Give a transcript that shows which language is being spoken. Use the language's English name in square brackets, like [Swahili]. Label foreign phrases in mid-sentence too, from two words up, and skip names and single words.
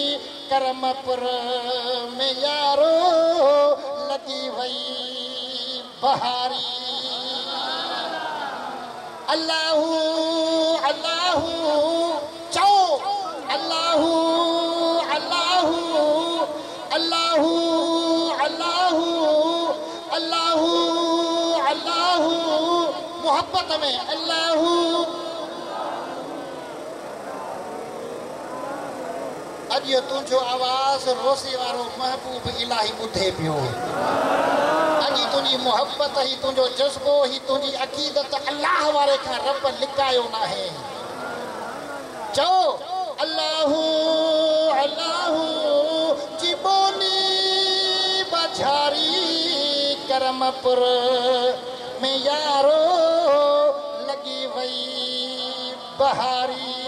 [Sindhi] करमपुर में यारो लगी वई बहारी अल्लाहू अल्लाहू चओ अल्लाहू अल्लाहू अल्लाहू अल्लाहू अल्लाहू अल्लाहू मोहब्बत में अल्लाहू अॼु तुंहिंजो आवाज़ रोसी वारो महबूब इलाही ॿुधे पियो अॼु तुंहिंजी मोहब्बत ही तुंहिंजो जज़्बो ही तुंहिंजी अक़ीदत अल्लाह वारे खां रब लिकायो नाहे चओ अल्लाहू अल्लाहू जी ॿोली बछारी करमपुर में यारो लॻी वई बहारी